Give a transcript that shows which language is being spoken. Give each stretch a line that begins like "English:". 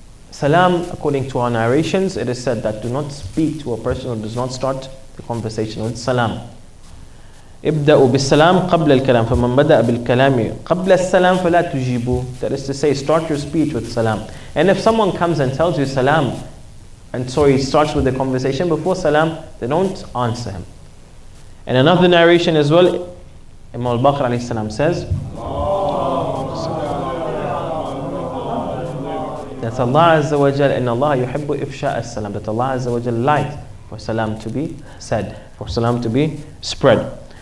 English: Salam, according to our narrations, it is said that do not speak to a person who does not start the conversation with salam.
Arabic: ابدأوا بالسلام قبل الكلام فمن بدأ بالكلام قبل السلام فلا تجيبوا.
English: That is to say, start your speech with salam. And if someone comes and tells you salam, and so he starts with the conversation before salam, then don't answer him. And another narration as well, Imam al-Baqir alayhi salam says that Allah Azza wa Jal,
Arabic: inna Allah yuhibbu ifsha as-salam,
English: that Allah Azza wa Jal likes for salam to be said, for salam to be spread.